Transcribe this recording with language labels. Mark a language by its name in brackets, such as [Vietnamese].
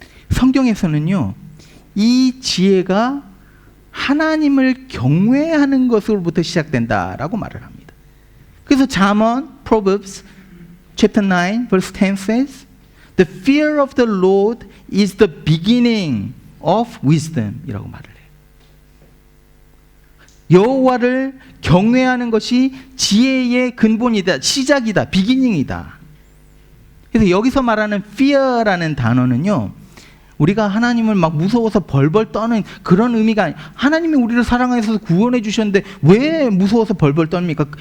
[Korean] 성경에서는요, 이 지혜가 하나님을 경외하는 것으로부터 시작된다라고 말을 합니다. 그래서 잠언, [English] Proverbs, chapter 9, verse 10 says, The fear of the Lord is the beginning of wisdom [Korean] 이라고 말을 해요. 여호와를 경외하는 것이 지혜의 근본이다, 시작이다, 비기닝이다. 그래서 여기서 말하는 fear라는 단어는요, 우리가 하나님을 막 무서워서 벌벌 떠는 그런 의미가 아니에요. 하나님이 우리를 사랑해서 구원해 주셨는데 왜 무서워서 벌벌 떱니까?